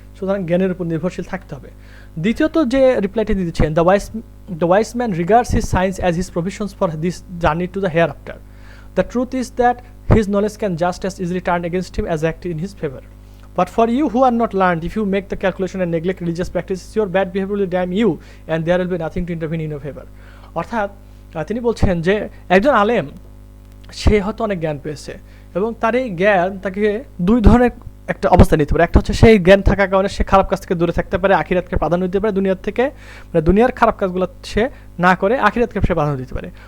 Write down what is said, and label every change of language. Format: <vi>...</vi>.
<bn>সুতরাং জ্ঞানের উপর নির্ভরশীল থাকতে হবে। দ্বিতীয়ত যে রিপ্লাইটি দিচ্ছেন,</bn> <en>The wise man regards his science as his provisions for this journey to the hereafter. The truth is that his knowledge can just as easily turn against him as act in his favor. But for you who are not learned, if you make the calculation and neglect religious practices, your bad behavior will damn you and there will be nothing to intervene in your favor.</en> <bn>অর্থাৎ তিনি বলছেন যে একজন আলেম সে হয়তো অনেক জ্ঞান পেয়েছে, এবং তার এই জ্ঞান তাকে দুই ধরনের একটা অবস্থা নিতে পারে। একটা হচ্ছে সেই জ্ঞান থাকার কারণে সে খারাপ কাজ থেকে দূরে থাকতে পারে, আখিরাতকে প্রাধান্য দিতে পারে দুনিয়ার থেকে, মানে দুনিয়ার খারাপ কাজগুলো সে না করে আখিরাতকে সে প্রাধান্য দিতে পারে।</bn>